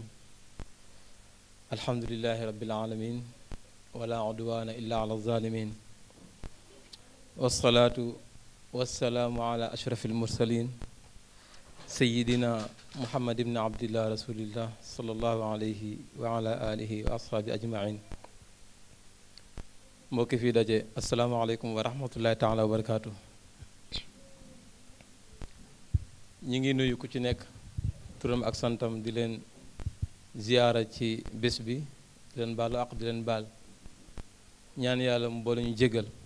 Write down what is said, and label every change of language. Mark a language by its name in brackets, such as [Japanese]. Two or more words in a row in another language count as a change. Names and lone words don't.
[Arabic] الحمد لله رب العالمين ولا عدوان إلا على الظالمين والصلاة والسلام على أشرف المرسلين سيدنا محمد بن عبد الله رسول الله صلى الله عليه وعلى آله وأصحابه أجمعين [Wolof] mbokki fi daje [Arabic] السلام عليكم ورحمة الله تعالى وبركاته [Wolof] ñi ngi nuyu ku ci nekk turam ak santam di leen ziyaara ci bés bi di leen baalu àq di leen baal ñaan yàlla mu boole ñu jégal